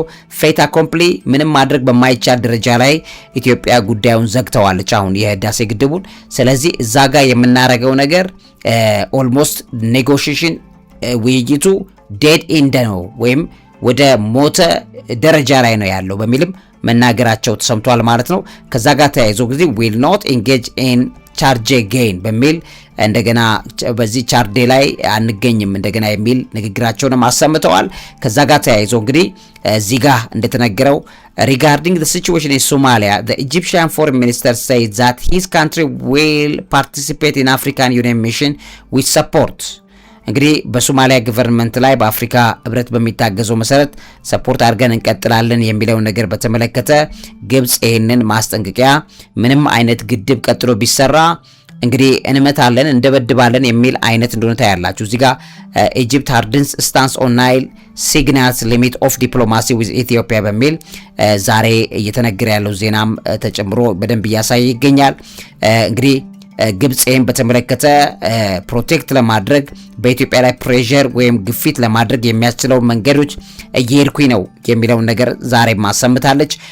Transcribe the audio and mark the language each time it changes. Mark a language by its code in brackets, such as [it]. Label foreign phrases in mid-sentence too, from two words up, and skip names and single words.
[fr] fait accompli [am] ምንም ማድረግ በማይቻል ደረጃ ላይ ኢትዮጵያ ጉዳዩን ዘግተዋለች አሁን የህዳሴ ግድቡን። ስለዚህ እዛ ጋር የምናረገው ነገር [en] almost negotiation [am] ውይይቱ [en] dead end [am] ነው ወይም ወደ ሞተ ደረጃ ላይ ነው ያለው በሚልም መናገራቸው ተሰምቷል ማለት ነው። ከዛ ጋር ተያይዞ ጊዜ [en] will not engage in charge again [am] በሚል እንደገና በዚህ ቻርዴ ላይ አንገኝም እንደገና የሚል ንግግራቸውንም አሰምተዋል። ከዛ ጋር ተያይዞ እንግዲህ እዚህ ጋር እንደተነገረው [en] regarding the situation in Somalia, the Egyptian foreign minister said that his country will participate in African Union mission with support [am] እንግዲህ በሶማሊያ ገቨርንመንት ላይ በአፍሪካ ህብረት በሚታገዘው መሰረት ሰፖርት አድርገን እንቀጥላለን የሚለው ነገር በተመለከተ ግብጽ ይሄንን ማስጠንቀቂያ ምንም አይነት ግድብ ቀጥሎ ቢሰራ እንግዲህ እንመታለን እንደበድባለን የሚል አይነት እንደሆነ ታያላችሁ። እዚህ ጋር [en] Egypt hardens stance on Nile signals limit of diplomacy with Ethiopia [am] በሚል ዛሬ እየተነገረ ያለው ዜናም ተጨምሮ በደንብ እያሳየ ይገኛል። እንግዲህ ግብጽን በተመለከተ ፕሮቴክት ለማድረግ በኢትዮጵያ ላይ ፕሬሸር ወይም ግፊት ለማድረግ የሚያስችለው መንገዶች እየሄድኩኝ ነው የሚለው ነገር ዛሬ ማሰምታለች።